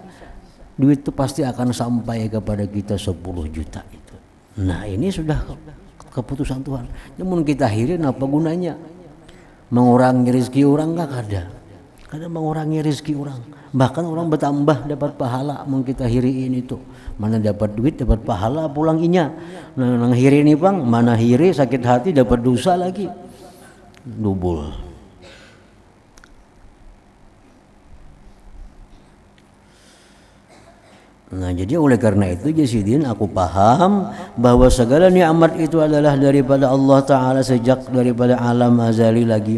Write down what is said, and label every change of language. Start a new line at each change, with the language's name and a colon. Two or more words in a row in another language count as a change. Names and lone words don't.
Indonesian: Duit itu pasti akan sampai kepada kita 10 juta itu. Nah ini sudah keputusan Tuhan. Namun kita hirin apa gunanya? Mengurangi rezeki orang enggak ada. Kada mengurangi rezeki orang. Bahkan orang bertambah dapat pahala mun kita hiriin itu.
Banjar: Mana dapat duit dapat pahala pulang inya. Nang hiri ini bang, mana hiri sakit hati dapat dosa lagi.
Indonesian: Double. Nah jadi oleh karena itu Jasidin aku paham bahwa segala nikmat itu adalah daripada Allah Ta'ala sejak daripada alam azali lagi.